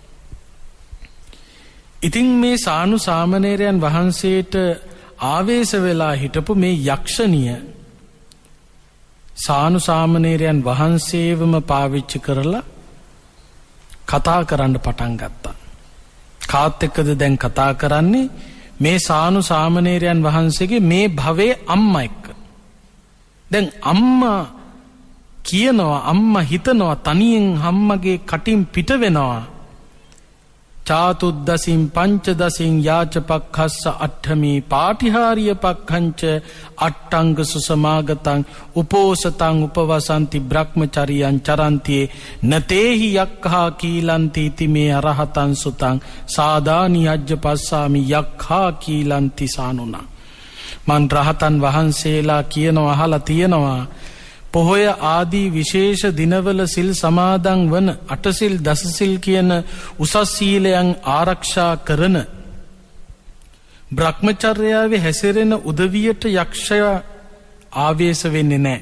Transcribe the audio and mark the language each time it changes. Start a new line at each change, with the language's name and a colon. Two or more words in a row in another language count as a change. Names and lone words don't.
Sinhala: ඉතින් මේ සානු සාමණේරයන් වහන්සේට ආවේශ වෙලා හිටපු මේ යක්ෂණිය සානු සාමණේරයන් වහන්සේවම පාවිච්චි කරලා කතා කරන්න පටන් ගත්තා. කාත් එක්කද දැන් කතා කරන්නේ? මේ සානු සාමණේරයන් වහන්සේගේ මේ භවයේ අම්මා එක්ක. දැන් අම්මා කියනවා, අම්මා හිතනවා තනියෙන් අම්මගේ කටින් පිට වෙනවා.
Pali: චාතුද්දසින් පංචදසින් යාචපක්ඛස්ස අට්ඨමී පාටිහාරිය පක්ඛංච අට්ඨංග සුසමාගතං උපෝසතං උපවසන්ති බ්‍රහ්මචරියං චරන්තියේ නතේහි යක්ඛා කීලන්ති තිමේ අරහතං සුතං සාදානි අජ්ජපස්සාමි යක්ඛා කීලන්ති සානුනා.
Sinhala: මන් රහතන් වහන්සේලා කියනවා අහලා තියෙනවා පොහොය ආදී විශේෂ දිනවල සිල් සමාදන් වන අටසිල් දසසිල් කියන උසස් සීලයන් ආරක්ෂා කරන බ්‍රහ්මචර්යාවේ හැසිරෙන උදවියට යක්ෂයා ආවේශ වෙන්නේ නැහැ.